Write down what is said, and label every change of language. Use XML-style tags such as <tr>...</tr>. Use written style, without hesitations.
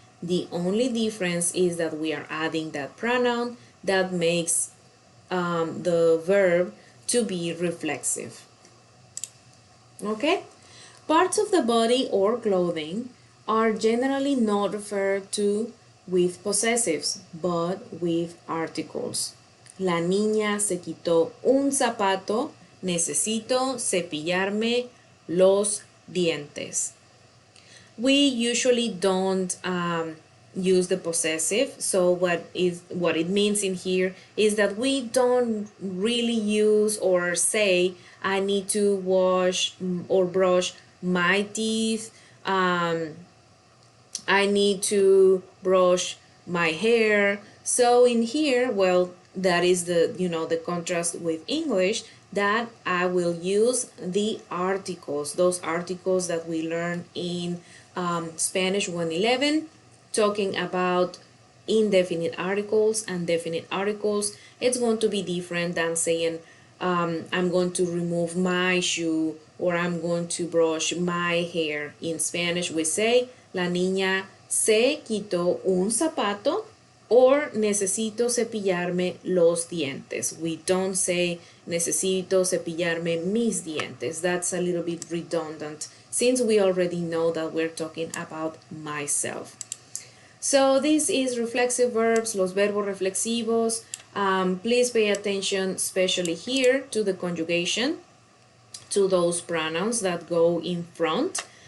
<en>The only difference is that we are adding that pronoun that makes the verb to be reflexive. Okay? Parts of the body or clothing are generally not referred to with possessives, but with articles.</en> <es>La niña se quitó un zapato. Necesito cepillarme los dientes.</es> <en>We usually don't use the possessive. So what it means in here is that we don't really use or say I need to wash or brush my teeth. I need to brush my hair. So in here, well, that is the contrast with English, that I will use the articles, those articles that we learn in Spanish 111, talking about indefinite articles and definite articles. It's going to be different than saying I'm going to remove my shoe or I'm going to brush my hair. In Spanish, we say</en> <es>la niña se quitó un zapato</es> <en>or</en> <es>necesito cepillarme los dientes.</es> <en>We don't say</en> <es>necesito cepillarme mis dientes.</es> <en>That's a little bit redundant since we already know that we're talking about myself. So this is reflexive verbs, los verbos reflexivos. Please pay attention, especially here, to the conjugation, to those pronouns that go in front.</en>